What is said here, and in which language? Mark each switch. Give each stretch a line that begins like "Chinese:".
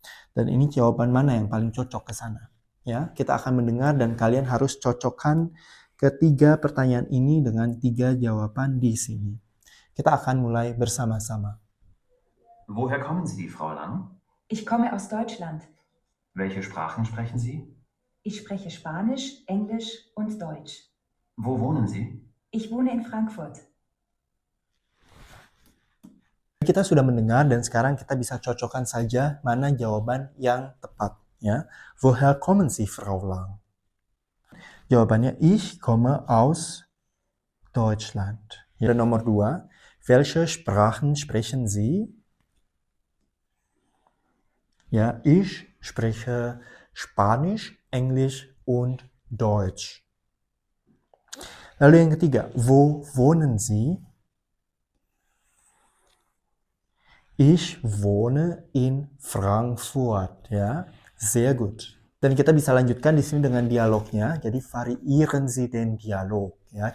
Indonesian: Dan ini jawaban mana yang paling cocok ke sana? Ya, kita akan mendengar dan kalian harus cocokkan ketiga pertanyaan ini dengan 3 jawaban di sini. Kita akan mulai bersama-sama.
German: Woher kommen Sie, Frau Lang? Ich komme aus Deutschland. Welche Sprachen sprechen Sie? Ich spreche Spanisch, Englisch und Deutsch. Wo wohnen Sie? Ich wohne in Frankfurt.
Indonesian: Kita sudah mendengar dan sekarang kita bisa cocokkan saja mana jawaban yang tepat. Ya.
German: Woher kommen Sie, Frau Lang? Jawabannya, ich komme aus Deutschland.
Indonesian: Dan nomor 2,
German: welche Sprachen sprechen Sie? Ja, ich spreche Spanisch, Englisch und Deutsch.
Indonesian: Lalu yang ketiga,
German: wo wohnen Sie? Ich wohne in Frankfurt, ya. Sehr gut.
Indonesian: Dan kita bisa lanjutkan di sini dengan dialognya.
German: Jadi variieren Sie den Dialog, ya.